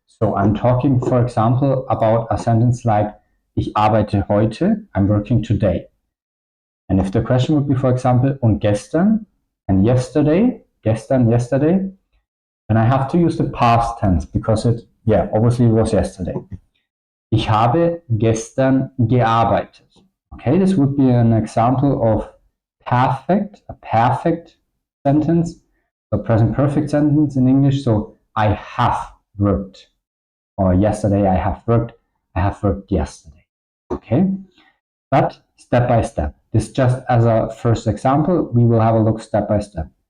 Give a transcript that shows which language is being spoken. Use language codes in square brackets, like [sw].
[en] So I'm talking, for example, about a sentence like [de] Ich arbeite heute, [en] I'm working today. And if the question would be, for example, [de] und gestern, [en] and yesterday, gestern, yesterday, and I have to use the past tense because obviously it was yesterday. [de] Ich habe gestern gearbeitet. [en] Okay, this would be an example of perfect, a perfect sentence, a present perfect sentence in English. So I have worked, or yesterday I have worked yesterday. Okay, but step by step. This just as a first example, we will have a look step by step.